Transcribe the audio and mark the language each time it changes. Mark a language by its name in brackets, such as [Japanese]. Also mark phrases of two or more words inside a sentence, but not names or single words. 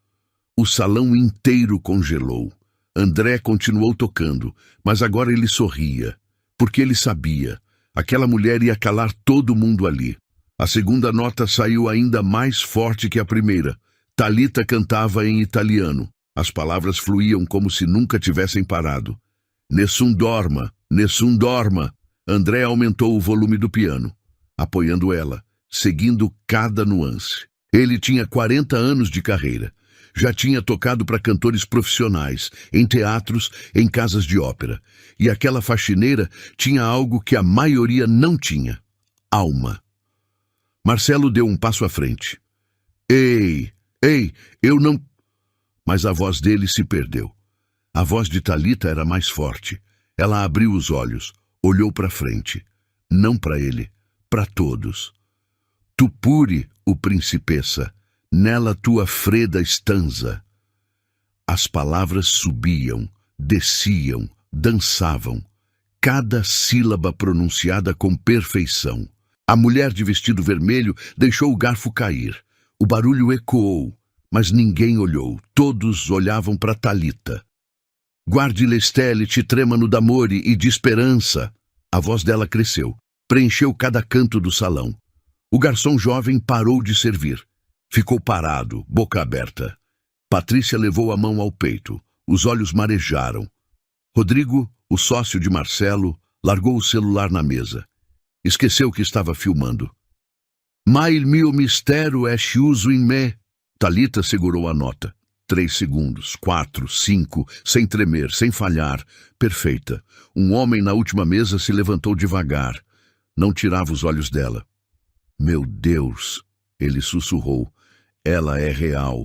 [Portuguese] O salão inteiro congelou. André continuou tocando, mas agora ele sorria, porque ele sabia. Aquela mulher ia calar todo mundo ali. A segunda nota saiu ainda mais forte que a primeira. Thalita cantava em italiano. As palavras fluíam como se nunca tivessem parado. [Italian] Nessun dorma, nessun dorma. [Portuguese] André aumentou o volume do piano, apoiando ela, seguindo cada nuance. Ele tinha 40 anos de carreira. Já tinha tocado para cantores profissionais, em teatros, em casas de ópera. E aquela faxineira tinha algo que a maioria não tinha: alma. Marcelo deu um passo à frente. Ei, eu não... Mas a voz dele se perdeu. A voz de Thalita era mais forte. Ela abriu os olhos, olhou para frente. Não para ele, para todos. [Italian] Tu pure, o principessa, nella tua fredda stanza. [Portuguese] As palavras subiam, desciam, dançavam. Cada sílaba pronunciada com perfeição. A mulher de vestido vermelho deixou o garfo cair. O barulho ecoou, mas ninguém olhou. Todos olhavam para Thalita. [Italian] Guardi le stelle ti tremano d'amore e de esperança. [Portuguese] A voz dela cresceu, preencheu cada canto do salão. O garçom jovem parou de servir. Ficou parado, boca aberta. Patrícia levou a mão ao peito. Os olhos marejaram. Rodrigo, o sócio de Marcelo, largou o celular na mesa. Esqueceu que estava filmando. [Italian] Ma il mio mistero è chiuso in me. [Portuguese] Thalita segurou a nota. 3 segundos, 4, 5, sem tremer, sem falhar. Perfeita. Um homem na última mesa se levantou devagar. Não tirava os olhos dela. Meu Deus, ele sussurrou. Ela é real.